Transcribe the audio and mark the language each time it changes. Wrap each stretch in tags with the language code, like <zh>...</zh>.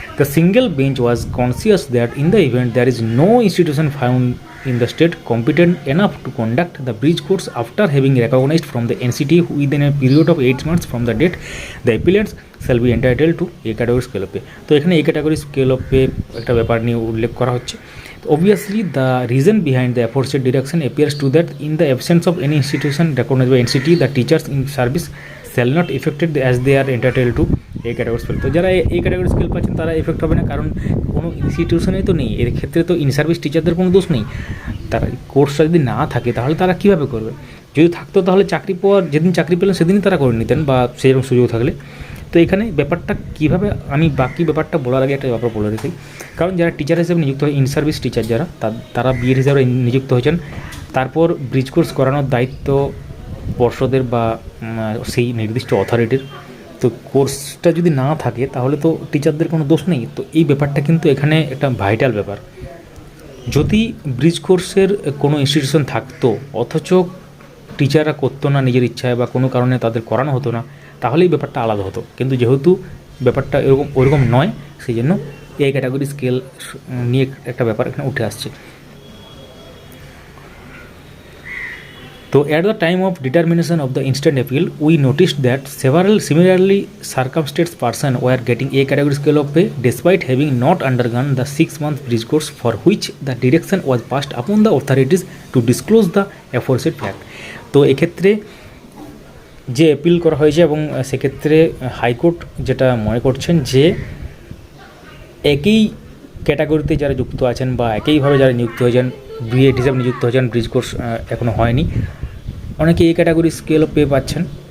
<en>The single bench was conscious that in the event there is no institution found in the state competent enough to conduct the bridge course after having recognized from the NCT within a period of 8 months from the date, the applicants shall be entitled to a category scale of pay.</en> <bn>তো এখানে a category scale of pay একটা ব্যাপার নিয়ে উল্লেখ করা হচ্ছে।</bn> <en>Obviously, the reason behind the aforesaid direction appears to that in the absence of any institution recognized by NCT, the teachers in service shall not affected as they are entitled to a category scale.</en> <bn>তো যারা এই category scale পাচ্ছেন তারা effect হবে না, কারণ কোনো ইনস্টিটিউশনে তো নেই, এর ক্ষেত্রে তো ইন সার্ভিস টিচারদের কোনো দোষ নেই। তারা কোর্সটা যদি না থাকে তাহলে তারা কীভাবে করবে, যদি থাকতো তাহলে চাকরি পাওয়ার যেদিন চাকরি পেলেন সেদিনই তারা করে নিতেন, বা সেরকম সুযোগ থাকলে। তো এখানে ব্যাপারটা কীভাবে, আমি বাকি ব্যাপারটা বলার আগে একটা ব্যাপার বলে রেখি, কারণ যারা টিচার হিসেবে নিযুক্ত হয়, ইন সার্ভিস টিচার যারা, তারা বিএড হিসাবে নিযুক্ত হয়েছেন, তারপর ব্রিজ কোর্স করানোর দায়িত্ব পর্ষদের বা সেই নির্দিষ্ট অথরিটির। তো কোর্সটা যদি না থাকে তাহলে তো টিচারদের কোনো দোষ নেই। তো এই ব্যাপারটা কিন্তু এখানে একটা ভাইটাল ব্যাপার। যদি ব্রিজ কোর্সের কোনো ইনস্টিটিউশন থাকতো অথচ টিচাররা করতো না নিজের ইচ্ছায় বা কোনো কারণে তাদের করানো হতো না, তাহলে এই ব্যাপারটা আলাদা হতো। কিন্তু যেহেতু ব্যাপারটা ওরকম নয়, সেই জন্য এই ক্যাটাগরি স্কেল নিয়ে একটা ব্যাপার এখানে উঠে আসছে।</bn> <en>So at the time of determination of the instant appeal, we noticed that several similarly circumstanced persons were getting a category scale of pay despite having not undergone the 6-month bridge course, for which the direction was passed upon the authorities to disclose the aforesaid fact.</en> <bn>তো এক্ষেত্রে যে appeal করা হয়েছে, এবং সেক্ষেত্রে high court যেটা মনে করছেন যে একই ক্যাটাগরিতে যারা যুক্ত আছেন বা একইভাবে যারা নিযুক্ত হয়েছেন, বিএড হিসাবে নিযুক্ত হয়েছেন, ব্রিজ কোর্স এখনও হয়নি, অনেকে এই ক্যাটাগরি স্কেল অফ পে পাচ্ছেন,</bn>